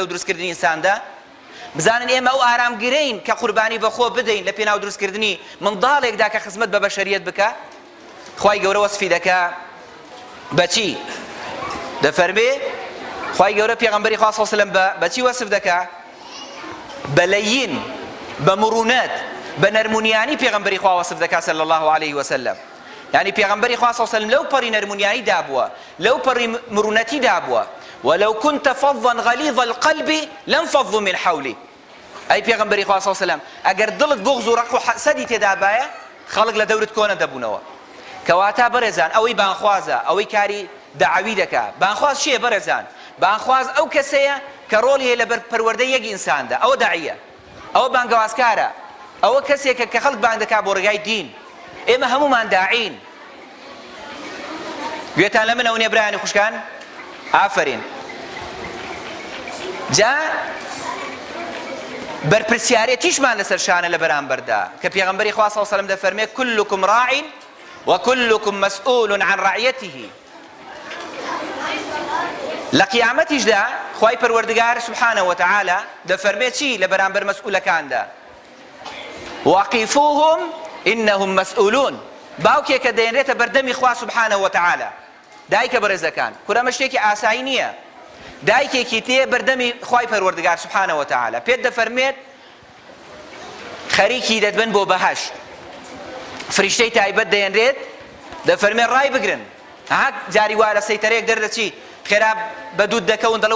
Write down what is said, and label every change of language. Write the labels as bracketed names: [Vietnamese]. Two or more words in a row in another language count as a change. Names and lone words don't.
[Central Kurdish] دروستکردنی ئینساندا بزانن ئێمە ئەو ئارامگرەین کە قوربانی بەخۆ بدەین لە پێناو دروستکردنی منداڵێکدا کە خزمەت بە بەشەریەت بکە خوای گەورە وەسفی دەکا بەچی دەفەرمێ خوای گەورە پێغەمبەری خوا [Arabic] صلی الله علیه و [Central Kurdish] سلم بەچی وەسف دەکا بە لەین بە مڕونەت بە نەرمونیانی پێغەمبەری خوا وەسف دەکا [Arabic] صلی الله عليه وسلم يعني [Central Kurdish] پێغەمبەری خوا [Arabic] صلی الله علیه و [Central Kurdish] سلم لەو پەڕی نەرمونیانی دابووە لەو پەڕی مڕونەتی دابووە [Arabic] ولو كنت فظا غليظ القلب لانفضوا من حولي اي [Central Kurdish] پێغەمبەری خوا [Arabic] صلی الله علیه و سلم [Central Kurdish] ئەگەر دڵت بغض و ڕق و حەسەدی تێدا بایە خەڵک لە دەورت کۆنە دەبوونەوە کەواتە بەڕێزان ئەوەی بانخوازە ئەوەی کاری داعوی دەکا بانخواز چییە بەڕێزان بانخواز ئەو کەسەیە کە ڕۆڵی هەیە لەبەر پەروەردەی یەک ئینساندا ئەوە داعیە ئەوە بانگەوازکارە ئەوە کەسێکە کە خەڵک بانگ دەکا بۆ ڕێگای دین ئێمە هەمومان داعین گوێتان لە منە و نێبرایانی خوشکان ئافەرین جا بەرپرسیارەتیشمان لەسەر شانە لە بەرامبەردا کە پێغەمبەری خوا [Arabic] صلی الله علیه و سلم [Central Kurdish] دەفەرمێ [Arabic] كلكم راع وكلكم مسؤول عن رعيته [Central Kurdish] لە قیامەتیشدا خوای پەروەردگار [Arabic] سبحانه وتعالى [Central Kurdish] دەفەرمێ چی لە بەرامبەر مەسئولەکاندا [Arabic] وقفوهم إنهم مسؤولون [Central Kurdish] باوکێک کە دەێنرێتە بەردەمی خوا [Arabic] سبحانه وتعالى [Central Kurdish] دایکە بەڕێزەکان کورەمە شتێکی ئاسایی نییە دایکێکی تێ بەردەمی خوای پەروەردگار [Arabic] سبحانه وتعالى [Central Kurdish] پێت دەفەرمێت خەریکی دەتبن بۆ بەهەشت فریشتەی تایبەت دەێنرێت دەفەرمێت ڕای بگرن ها جاری وا لە سەیتەرەیەک دەردەچی خێرا بە دوود دەکەون دەڵێ